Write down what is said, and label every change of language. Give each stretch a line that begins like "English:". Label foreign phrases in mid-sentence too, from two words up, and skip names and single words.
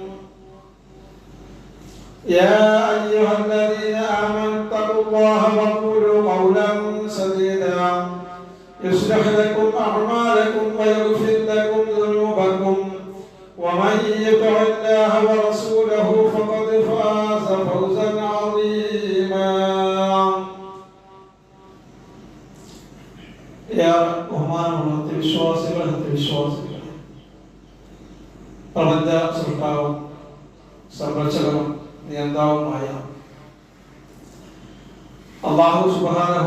Arabic: يا أيها الذين آمنوا اتقوا الله وقولوا قولا سديدا يصلح لكم أعمالكم ويغفر لكم ذنوبكم ومن يطع الله ورسوله فقد فاز فوزا عظيما.
Malayalam: ബഹുമാനമുള്ള വിശ്വാസികളെ പ്രപഞ്ച സൃഷ്ടാവും സംരക്ഷകനും നിയന്താവുമായ
Arabic: الله سبحانه